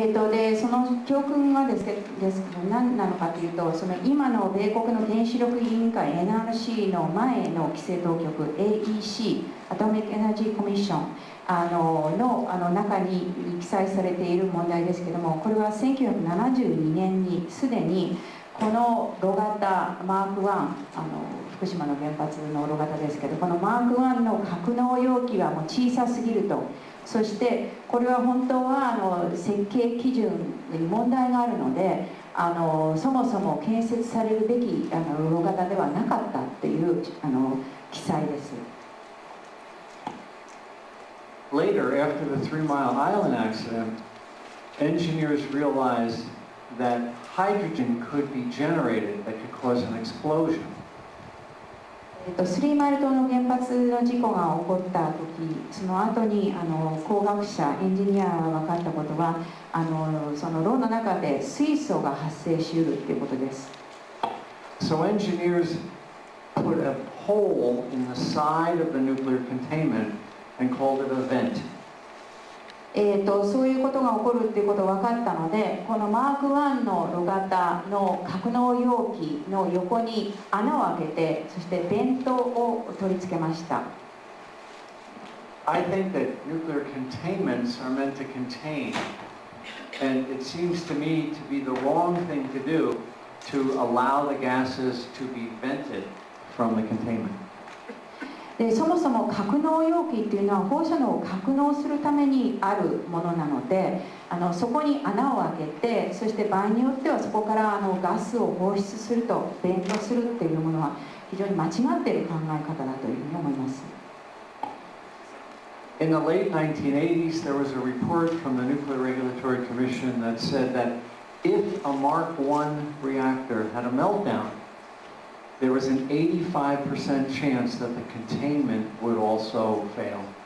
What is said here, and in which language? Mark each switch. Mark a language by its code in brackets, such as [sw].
[ja] でその教訓はですけど何なのかというと、その今の米国の原子力委員会 NRC の前の規制当局 AEC アトミックエナジーコミッションの中に記載されている問題ですけども、これは1972年にすでにこの炉型マーク1、福島の原発の炉型ですけど、このマーク1の格納容器はもう小さすぎると。そしてこれは本当は設計基準に問題があるので、そもそも建設されるべき炉型ではなかったっていう記載です。 [en] Later, after the 3 Mile Island accident, engineers realized that hydrogen could be generated that could cause an explosion. [ja] スリーマイル島の原発の事故が起こった時、その後に工学者エンジニアが分かったことは、その炉の中で水素が発生しうるということです。 [en] So engineers put a hole in the side of the nuclear containment and called it a vent. [ja] そういうことが起こるっていうことが分かったので、このマーク1の炉型の格納容器の横に穴を開けて、そしてベントを取り付けました。 [en] I think that nuclear containments are meant to contain, and it seems to me to be the wrong thing to do to allow the gases to be vented from the containment. [ja] でそもそも格納容器っていうのは放射能を格納するためにあるものなので、そこに穴を開けて、そして場合によってはそこからガスを放出すると、ベントするっていうものは非常に間違っている考え方だというふうに思います。 [en] In the late 1980s, there was a report from the Nuclear Regulatory Commission that said that if a Mark 1 reactor had a meltdown, there was an 85% chance that the containment would also fail.